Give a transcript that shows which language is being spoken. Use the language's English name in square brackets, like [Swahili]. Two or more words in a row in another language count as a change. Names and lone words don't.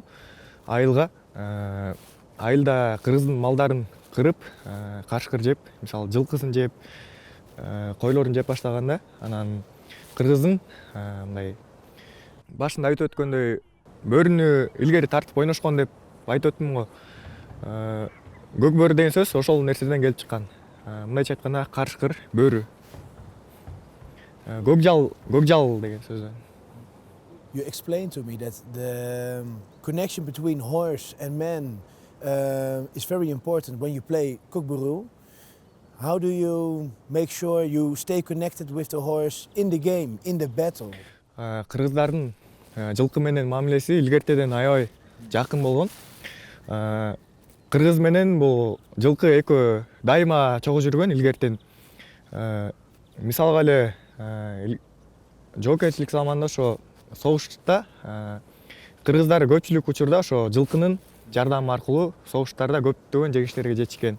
[Kyrgyz] Айылга айылда кыргыздын малдарын кырып, карышкыр жеп, мисалы, жылкысын жеп, койлорун жеп баштаганда, анан кыргыздын мындай башында айтып өткөндөй бөрүнү илгери тартып ойношкон деп айтып өттүм го. Көк бөрү деген сөз ошол нерседен келип чыккан. Мындайча айтканда карышкыр, бөрү. Көкжал деген сөздөн. [English] You explained to me that the connection between horse and man is very important when you play Kok Boru. How do you make sure you stay connected with the horse in the game, in the battle? [Kyrgyz] Кыргыздардын жылкы менен мамилеси илгертеден аябай жакын болгон. Кыргыз менен бул жылкы экөө дайыма чогуу жүргөн илгертен. Мисалга эле жоокерчилик заманында ошо согуштарда кыргыздар көпчүлүк учурда ошо жылкынын жардамы аркылуу согуштарда көптөгөн жеңиштерге жетишкен.